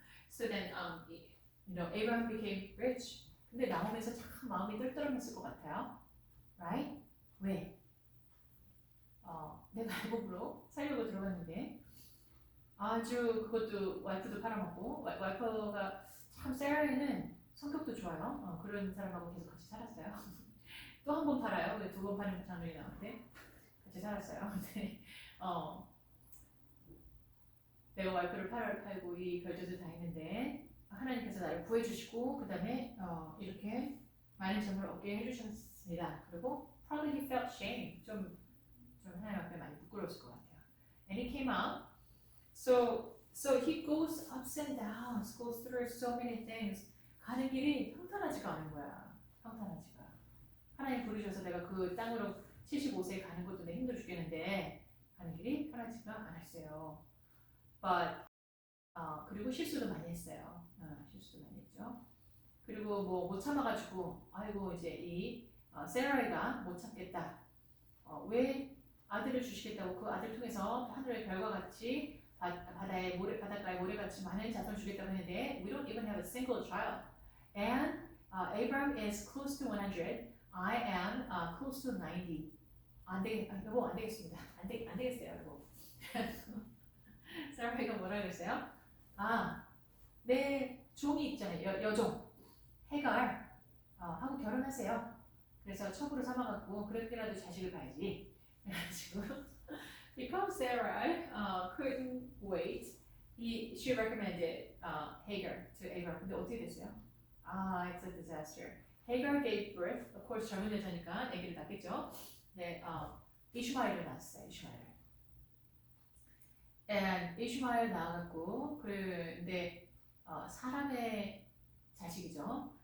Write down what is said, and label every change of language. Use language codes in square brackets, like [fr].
[en] so then Abraham became rich. [ko] 근데 나오면서 참 마음이 뜰뜰했을 것 같아요. [en] Right? [ko] 왜? 내가 애굽으로 살려고 들어갔는데 아주 그것도 와이프도 팔아먹고 와이프가 참 세라이는 성격도 좋아요. 그런 사람하고 계속 같이 살았어요. 또 한 번 팔아요. 두 번 파는 장면이 나오는데 같이 살았어요. 근데 내가 와이프를 팔고 이 별짓을 다 했는데 하나님께서 나를 구해주시고 그 다음에 이렇게 많은 재물을 얻게 해주셨습니다. 그리고 [en] probably he felt shame. [ko] 좀 하나님 앞에 많이 부끄러웠을 것 같아요. [en] And he came out. So he goes ups and downs, goes through so many things. [ko] 가는 길이 평탄하지가 않은 거야. 평탄하지가. 하나님 부르셔서 내가 그 땅으로 75세에 가는 것도 내 힘들어 죽겠는데 가는 길이 편하지가 않았어요. But 그리고 실수도 많이 했어요. 실수도 많이 했죠. 그리고 뭐 못 참아가지고 아이고 이제 이 세라이가 못 참겠다. 왜 아들을 주시겠다고 그 아들 통해서 하늘의 별과 같이 바다가에 모래같이 많은 자손을 주겠다고 했는데 [en] we don't even have a single child. And Abraham is close to 100. I am close to 90. [ko] 여보 안 되겠습니다. 안 되겠어요, 여보. 사라이가 뭐라 그랬어요? 내 종이 있잖아요, 여종 해갈 하고 결혼하세요. 그래서 첩으로 삼아갖고 그렇게라도 자식을 봐야지. 그래가지고 [en] because Sarai couldn't wait, she recommended Hagar to Abraham. [ko] 근데 어떻게 됐어요? [en] It's a disaster. Hagar gave birth, of course [ko] 젊은 여자니까 아기를 낳겠죠. 네, 이슈마엘을 낳았어요. And 이슈마엘 낳았고, 근데 사람의 자식이죠.